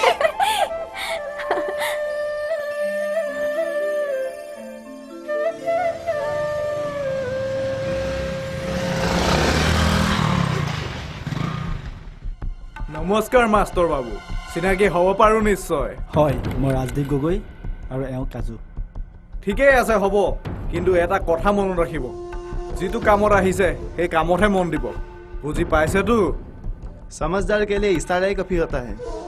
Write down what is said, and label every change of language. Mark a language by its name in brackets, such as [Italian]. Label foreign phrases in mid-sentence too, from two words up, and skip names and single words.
[Assamese] নমস্কাৰ মাষ্টৰ বাবু চিনাকি হ'ব পাৰো নিশ্চয় হয় মই ৰাজদীপ গগৈ আৰু এওঁ কাজু ঠিকেই আছে হ'ব কিন্তু এটা কথা মনত ৰাখিব যিটো কামত আহিছে সেই কামতহে মন দিব বুজি পাইছেতো [Hindi] समझदार के लिए इशारा ही काफी होता है